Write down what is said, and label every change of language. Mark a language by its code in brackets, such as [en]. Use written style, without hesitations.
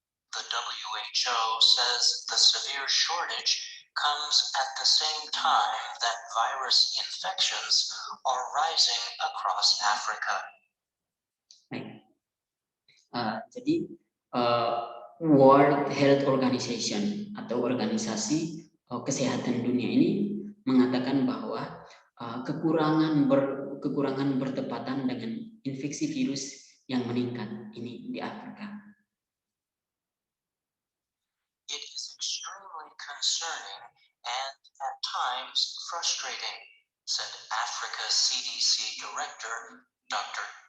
[en] The WHO says the severe shortage comes at the same time that virus infections are rising across Africa. [id] Jadi World Health Organization atau organisasi kesehatan dunia ini mengatakan bahwa kekurangan bertepatan dengan infeksi virus yang meningkat ini di Afrika. [en] It is extremely concerning and at times frustrating, said Africa CDC Director Dr.